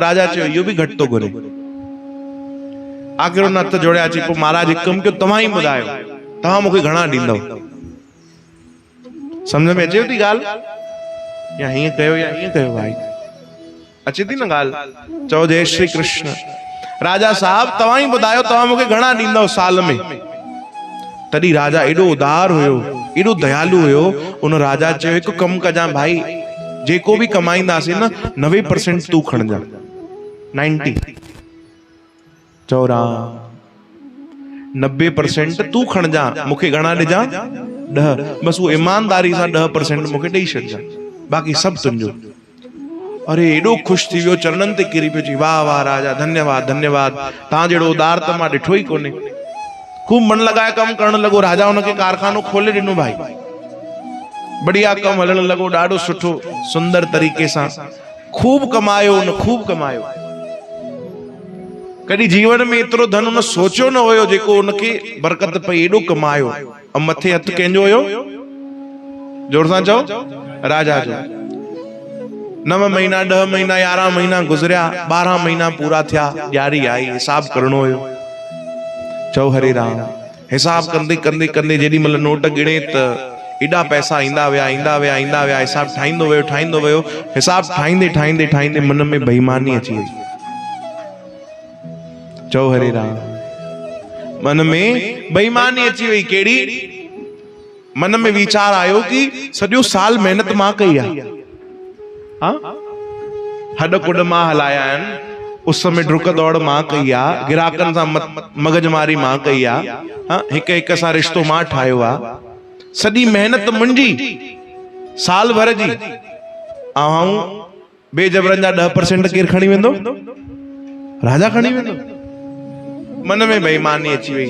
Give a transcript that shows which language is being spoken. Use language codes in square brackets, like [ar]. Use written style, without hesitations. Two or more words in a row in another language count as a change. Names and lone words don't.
[sd] राजा चयो इहो बि घटि तो घुरे। आख़िर उन हथ जोड़िया। चई पोइ महाराज हिकु कमु कयो, तव्हां ई ॿुधायो, तव्हां मूंखे घणा ॾींदव? सम्झ में अचेव थी ॻाल्हि? या हीअं कयो या हीअं कयो भाई? अचे थी न ॻाल्हि? चओ जय श्री कृष्ण। राजा साहब तव्हां ई ॿुधायो, तव्हां मूंखे घणा ॾींदव साल में? तॾहिं राजा एॾो उदार हुयो, एॾो दयालु हुयो। उन राजा चयो हिकु कमु कजां भाई, जेको बि कमाईंदासीं न 90% तूं खणजां, 90। चओ राम, 90% तूं खणजां, मूंखे घणा ॾिजां? 10। बस वो ईमानदारी सां 10% मूंखे ॾेई छॾजां, बाक़ी सभु तुंहिंजो। अरे एॾो ख़ुशि थी वियो, चरणनि ते किरी पियो, चई वाह वाह राजा, धन्यवाद धन्यवाद, तव्हां जहिड़ो उदार त मां ॾिठो ई कोन्हे। खूब मन लॻाए कमु करणु लॻो। राजा हुनखे कारखानो खोले ॾिनो भाई, बढ़िया कमु हलणु लॻो, ॾाढो सुठो सुंदर तरीक़े सां खूब कमायो उन, खूब कमायो। कॾहिं जीवन में एतिरो धन उन सोचियो न हुयो जेको उनखे बरकत पई, एॾो कमायो। ऐं मथे हथ कंहिंजो हुयो? जोर सां चओ, राजा जो। 9 महीना 10 महीना 11 महीना गुज़रिया, 12 महीना पूरा थिया, ॾियारी आई, हिसाब करणो हुयो। चओ हरे राम। हिसाब कंदे कंदे कंदे जेॾी महिल नोट गिणे त एॾा पैसा ईंदा विया, ईंदा विया, ईंदा विया, हिसाब ठाहींदो वियो, ठाहींदो वियो। हिसाब ठाहींदे ठाहींदे ठाहींदे मन में बेईमानी अची वई। चओ हरे राम। मन में बेईमानी अची वई। कहिड़ी? मन में वीचार आयो कि सॼो साल महिनत मां कई आहे, हॾ कुॾ मां हलाया आहिनि, उस में डुक दौड़ मां कई आहे, गिराकनि सां मगजमारी मां कई आहे, हिक हिक सां रिश्तो मां ठाहियो आहे, सॼी महिनत मुंहिंजी साल भर जी। ऐं बेजबरनि जा 10% केरु खणी वेंदो? राजा खणी वेंदो। मन में बेईमानी अची वई।